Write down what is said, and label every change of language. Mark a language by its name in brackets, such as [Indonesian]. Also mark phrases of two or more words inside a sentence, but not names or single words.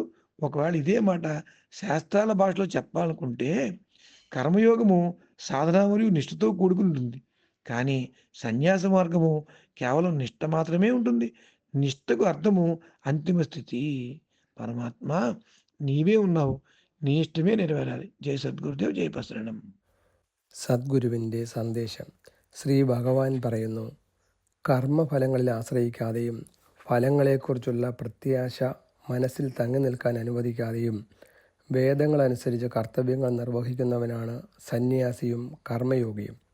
[Telugu] ఒకవేళ ఇదే మాట శాస్త్రాల భాషలో చెప్పాలనుకుంటే కర్మయోగము సాధన మరియు నిష్ఠతో కూడుకుని ఉంటుంది. కానీ సన్యాస మార్గము కేవలం నిష్ఠ మాత్రమే ఉంటుంది. నిష్ఠకు అర్థము అంతిమ స్థితి. పరమాత్మ నీవే ఉన్నావు, నీ ఇష్టమే నెరవేరాలి. జై సద్గురుదేవ్, జై ప్రసరణం. [Malayalam] സദ്ഗുരുവിൻ്റെ സന്ദേശം. ശ്രീ ഭഗവാൻ പറയുന്നു, കർമ്മഫലങ്ങളിൽ ആശ്രയിക്കാതെയും ഫലങ്ങളെക്കുറിച്ചുള്ള പ്രത്യാശ മനസ്സിൽ തങ്ങി നിൽക്കാൻ അനുവദിക്കാതെയും വേദങ്ങളനുസരിച്ച് കർത്തവ്യങ്ങൾ നിർവഹിക്കുന്നവനാണ് സന്യാസിയും കർമ്മയോഗിയും.